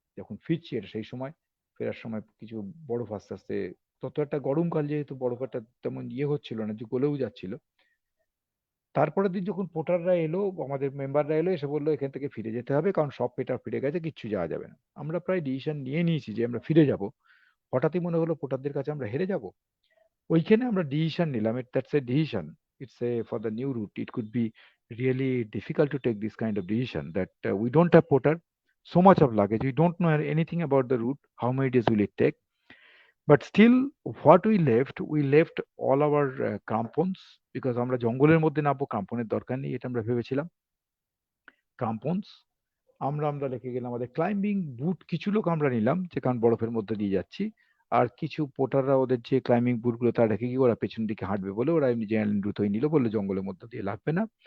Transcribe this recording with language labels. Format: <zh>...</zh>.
<bn>যখন ফিরছি এটা সেই সময়, ফেরার সময় কিছু বরফ আস্তে আস্তে, তত একটা গরমকাল যেহেতু বরফ একটা তেমন ইয়ে হচ্ছিল না, যে গলেও যাচ্ছিল। তারপরের দিন যখন পোর্টাররা এলো, আমাদের মেম্বাররা এলো, এসে বললো এখান থেকে ফিরে যেতে হবে, কারণ সব পেটার ফিরে গেছে, কিচ্ছু যাওয়া যাবে না। আমরা প্রায় ডিসিশন নিয়ে নিয়েছি যে আমরা ফিরে যাব। হঠাৎই মনে হলো পোর্টারদের কাছে আমরা হেরে যাব। ওইখানে আমরা ডিসিশন নিলাম,</bn> <en>That's a decision, it's a for the new route, it could be really difficult to take this kind of decision, that we don't have porter, so much of luggage, we don't know anything about the route, how many days will it take. But still, what we left all our crampons, because</en> <bn>আমরা জঙ্গলের মধ্যে নামবো, ক্রাম্পনের দরকার নেই, এটা আমরা ভেবেছিলাম। ক্রাম্পন্স আমরা রেখে গেলাম, আমাদের ক্লাইম্বিং বুট কিছু লোক আমরা নিলাম, যে কারণ বরফের মধ্যে দিয়ে যাচ্ছি। আর কিছু পোটাররা ওদের যে ক্লাইম্বিং বুটগুলো তারা রেখে গিয়ে ওরা পেছন দিকে হাঁটবে বলে ওরা এমনি জেনারেল রুটই নিল, বললো জঙ্গলের মধ্যে দিয়ে লাগবে না।</bn>